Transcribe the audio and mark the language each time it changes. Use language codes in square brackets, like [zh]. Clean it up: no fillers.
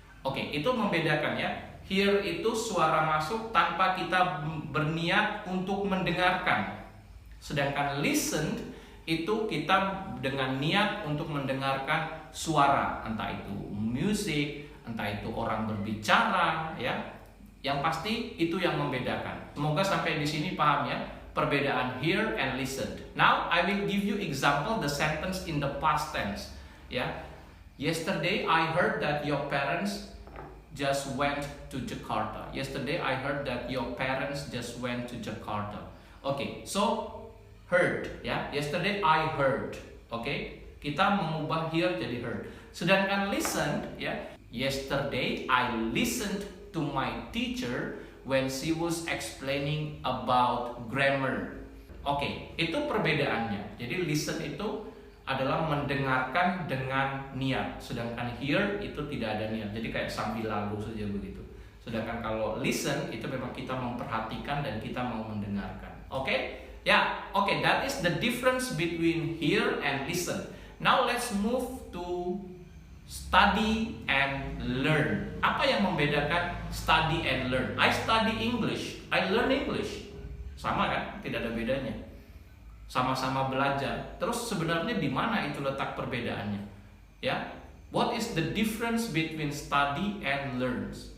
[id] Oke, itu membedakan ya. Hear itu suara masuk tanpa kita berniat untuk mendengarkan. Sedangkan listen itu kita dengan niat untuk mendengarkan suara, entah itu musik, entah itu orang berbicara ya. Yang pasti itu yang membedakan. Semoga sampai di sini paham ya perbedaan hear and listen. [en] Now I will give you example the sentence in the past tense ya. Yesterday I heard that your parents just went to Jakarta. Yesterday I heard that your parents just went to Jakarta. Okay, so heard ya. Yesterday I heard. [id] Okay, kita mengubah hear jadi heard. Sedangkan listen ya. [en] Yesterday I listened to my teacher when she was explaining about grammar. [id] Oke, itu perbedaannya. Jadi listen itu adalah mendengarkan dengan niat, sedangkan hear itu tidak ada niat. Jadi kayak sambil lalu saja begitu. Sedangkan kalau listen itu memang kita memperhatikan dan kita mau mendengarkan. Oke? [en] Ya, oke, that is the difference between hear and listen. Now let's move to study and learn. [id] Apa yang membedakan [en] study and learn? I study English, I learn English. [id] Sama kan? Tidak ada bedanya. Sama-sama belajar. Terus sebenarnya di mana itu letak perbedaannya? Ya. [en] What is the difference between study and learn?